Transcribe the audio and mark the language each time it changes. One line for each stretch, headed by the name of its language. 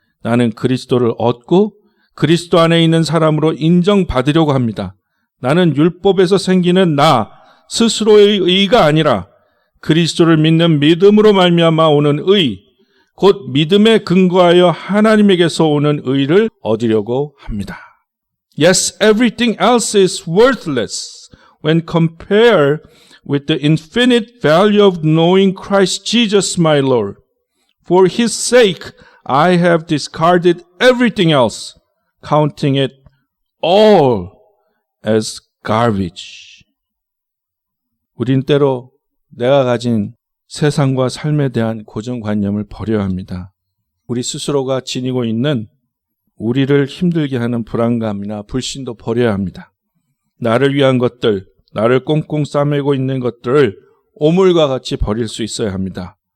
Korean: 나는 그리스도를 얻고 그리스도 안에 있는 사람으로 인정받으려고 합니다. 나는 율법에서 생기는 나 스스로의 의가 아니라 그리스도를 믿는 믿음으로 말미암아 오는 의, 곧 믿음에 근거하여 하나님에게서 오는 의를 얻으려고 합니다.
English: Yes, everything else is worthless when compared with the infinite value of knowing Christ Jesus my Lord. For his sake I have discarded everything else, counting it all as garbage.
Korean: 우린 때로 내가 가진 세상과 삶에 대한 고정관념을 버려야 합니다. 우리 스스로가 지니고 있는 우리를 힘들게 하는 불안감이나 불신도 버려야 합니다. 나를 위한 것들, 나를 꽁꽁 싸매고 있는 것들을 오물과 같이 버릴 수 있어야 합니다.